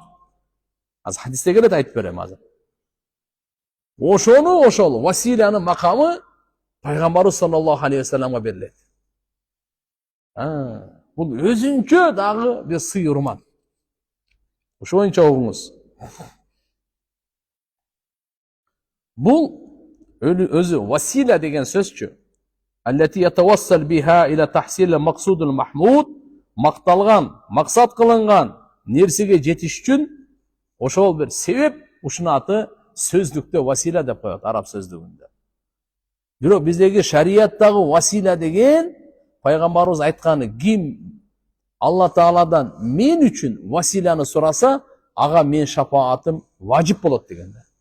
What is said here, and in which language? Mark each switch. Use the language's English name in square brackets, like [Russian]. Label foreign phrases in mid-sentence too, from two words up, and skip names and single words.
[Kyrgyz] Азыр хадисте келет, айтып берем азыр. Ошол Василянын макамы пайгамбарыбыз [Arabic] صلى الله عليه وسلم [Kyrgyz] берилет. Бул өзүнчө дагы бир сый урмат. Ошоюнча угуңуз. Бул өзү Васила деген сөзчү. [Arabic] التي يتوسل بها إلى تحصيل المقصود المحمود, [Kyrgyz] макталган, максат кылынган нерсеге жетиш үчүн ошол бир себеп, ушунун аты сөздүктө Васила деп коет, араб сөздүгүндө. Бирок биздеги шарияттагы Васила деген пайгамбарыбыз айтканы, ким Алла Тааладан мен үчүн Василаны сураса, ага мен шапаатым важип болот деген.